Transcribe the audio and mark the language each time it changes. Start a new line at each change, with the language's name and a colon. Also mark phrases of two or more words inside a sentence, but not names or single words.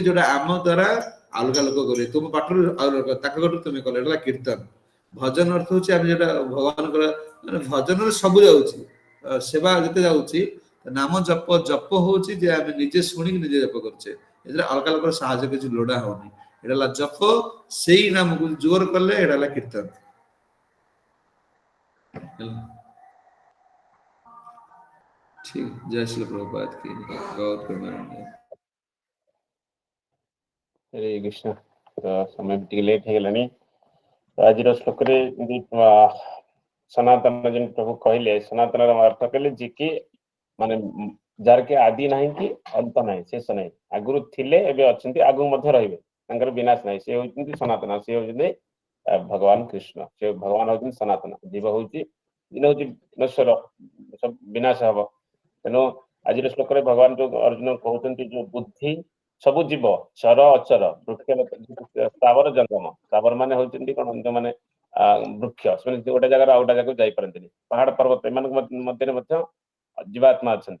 Odia: ଯୋଉଟା ଆମ ଦ୍ଵାରା ଅଲଗା ଲୋକ କରିବେ ତୁମ ପାଠରୁ ତାଙ୍କ ପାଠରୁ ତୁମେ କଲେ ହେଲା କୀର୍ତ୍ତନ ଭଜନ ଅର୍ଥ ହଉଛି ଆମେ ଯୋଉଟା ଭଗବାନଙ୍କର ମାନେ ଭଜନରେ ସବୁ ଯାଉଛି ସେବା ଯେତେ ଯାଉଛି ନାମ ଜପ ଜପ ହଉଛି ଯେ ଆମେ ନିଜେ ଶୁଣିକି ନିଜେ ଜପ କରୁଛେ ଏଥିରେ ଅଲଗା ଲୋକର ସାହାଯ୍ୟ କିଛି ଲୋଡା ହଉନି ଏଇଟା ହେଲା ଜପ ସେଇ ନାମକୁ ଜୋର କଲେ ଏଇଟା ହେଲା କୀର୍ତ୍ତନ
Hindi: ठीक जय श्री प्रभुपाद की गौर प्रेमानंद
Odia: हरे कृष्ण समय ଟିକେ ଲେଟ୍ ହେଇଗଲାଣି ଆଜିର ଶ୍ଲୋକରେ ସନାତନ ଯେମିତି ପ୍ରଭୁ କହିଲେ ସନାତନର ଅର୍ଥ କହିଲେ ଯେ କି ମାନେ ଯାହାର କି ଆଦି ନାହିଁ କି ଅନ୍ତ ନାହିଁ ଶେଷ ନାହିଁ ଆଗରୁ ଥିଲେ ଏବେ ଅଛନ୍ତି ଆଗକୁ ମଧ୍ୟ ରହିବେ ତାଙ୍କର ବିନାଶ ନାହିଁ ସେ ହଉଛନ୍ତି ସନାତନ ସେ ହଉଛନ୍ତି ଭଗବାନ କୃଷ୍ଣ ସେ ଭଗବାନ ହଉଛନ୍ତି ସନାତନ ଜୀବ ହଉଛି ନଶ୍ୱର ବିନାଶ ହବ ତେଣୁ ଆଜିର ଶ୍ଲୋକରେ ଭଗବାନ ଯୋଉ ଅର୍ଜୁନ କହୁଛନ୍ତି ଯୋଉ ବୁଦ୍ଧି ସବୁ ଜୀବ ଚର ଅଚର ବୃକ୍ଷ ସ୍ଥାବର ଜଙ୍ଗମ ସ୍ଥାବର ମାନେ ହଉଛନ୍ତି କଣ ଯୋଉମାନେ ବୃକ୍ଷ ସେମାନେ ଗୋଟେ ଜାଗାରୁ ଆଉ ଗୋଟେ ଜାଗାକୁ ଯାଇପାରନ୍ତିନି ପାହାଡ ପର୍ବତ ଏମାନଙ୍କ ମଧ୍ୟରେ ମଧ୍ୟ ଜୀବାତ୍ମା ଅଛନ୍ତି